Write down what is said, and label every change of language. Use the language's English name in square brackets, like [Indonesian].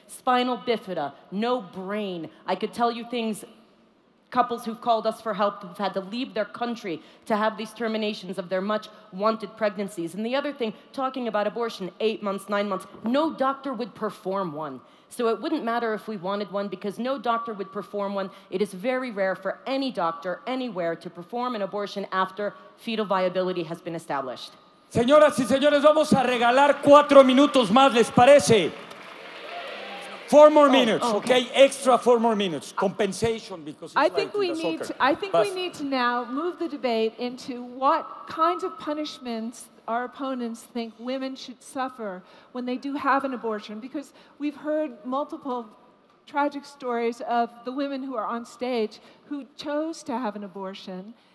[English] Spinal bifida, no brain. I could tell you things, couples who've called us for help who've had to leave their country to have these terminations of their much wanted pregnancies. And the other thing, talking about abortion, 8 months, 9 months, no doctor would perform one. So it wouldn't matter if we wanted one because no doctor would perform one. It is very rare for any doctor anywhere to perform an abortion after fetal viability has been established. [Spanish] Señoras y señores, vamos a regalar 4 minutos más, ¿les parece? [English] 4 more minutes, okay? Extra 4 more minutes. Compensation because it's I think like we need to now move the debate into what kinds of punishments our opponents think women should suffer when they do have an abortion, because we've heard multiple tragic stories of the women who are on stage who chose to have an abortion.